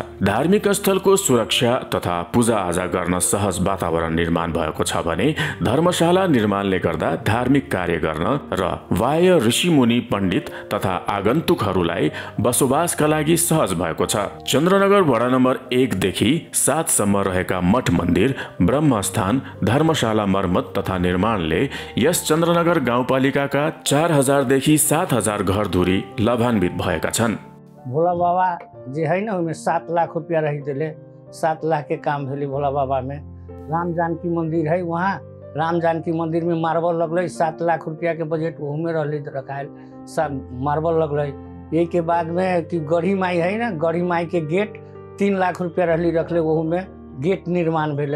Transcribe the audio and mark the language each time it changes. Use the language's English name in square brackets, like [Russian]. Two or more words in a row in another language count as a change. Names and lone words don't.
[Nepali] धार्मिक स्थलको सुरक्षा तथा पूजाआजा गर्न सहज वातावरण निर्माण भएको छ भने धर्मशाला निर्माणले गर्दा धार्मिक कार्य गर्न र बाह्य ऋषिमुनि पण्डित तथा आगन्तुकहरूलाई बसोबासका लागि सहज भएको छ। चन्द्रनगर वडा नम्बर 1 देखि 7 सम्म रहेका मठ मन्दिर, ब्रह्मस्थान, धर्मशाला मर्मत तथा निर्माणले यस चन्द्रनगर गाउँपालिकाका 4000 देखि 7000 घरधुरी लाभान्वित भएका छन्। [Maithili] भोला बाबा जे है न उनमें 7 लाख रुपया रही दिले, 7 लाख के काम भेली भोला बाबा में। राम जानकी मंदिर है, वहाँ राम जानकी मंदिर में मार्बल लगल 7 लाख रुपया के बजट वह में रही रखायल, सब मार्बल लगल। यही के बाद में कि गढ़ी माई है ना, गढ़ी माई के गेट 3 लाख रुपया रही रखले, वह में गेट निर्माण भेलै।